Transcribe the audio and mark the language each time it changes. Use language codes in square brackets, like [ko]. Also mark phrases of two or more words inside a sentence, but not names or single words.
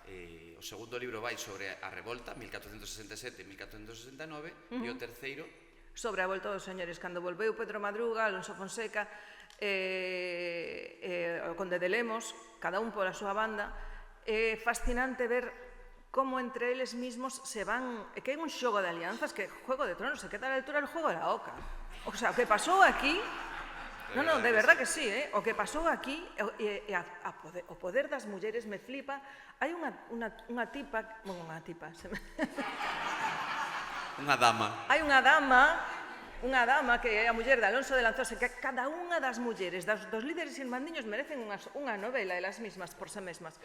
[gl] O segundo libro vai sobre a revolta, 1467 e 1469, e o terceiro... Sobre a volta dos señores, cando volveu Pedro Madruga, Alonso Fonseca, o Conde de Lemos, cada un pola súa banda. É fascinante ver como entre eles mismos se van... É que hai un xogo de alianzas que Juego de Tronos [es] se queda a la altura del Juego de la Oca. [gl] O sea, o que pasou aquí... Non, [es] de verdad que sí, [gl] o que pasou aquí, o poder das mulleres me flipa. Hai unha tipa... Bueno, unha tipa... Unha dama. Hai unha dama que é a muller de Alonso de Lanzosa, que cada unha das mulleres, dos líderes irmandiños merecen unha novela elas mismas, por sí mesmas.